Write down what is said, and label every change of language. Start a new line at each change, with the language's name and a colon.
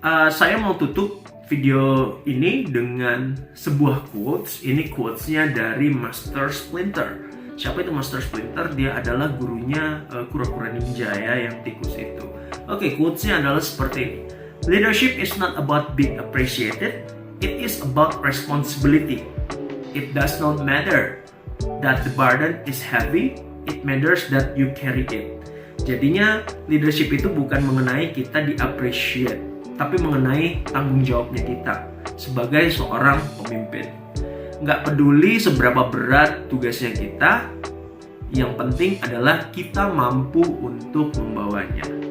Indonesian: Saya mau tutup video ini dengan sebuah quotes. Ini quotesnya dari Master Splinter. Siapa itu Master Splinter? Dia adalah gurunya kura-kura ninja ya, yang tikus itu. Oke, quotesnya adalah seperti ini.
English: Leadership is not about being appreciated. It is about responsibility. It does not matter that the burden is heavy. It matters that you carry it.
Indonesian: Jadinya leadership itu bukan mengenai kita di-appreciate, tapi mengenai tanggung jawabnya kita sebagai seorang pemimpin. Nggak peduli seberapa berat tugasnya kita, yang penting adalah kita mampu untuk membawanya.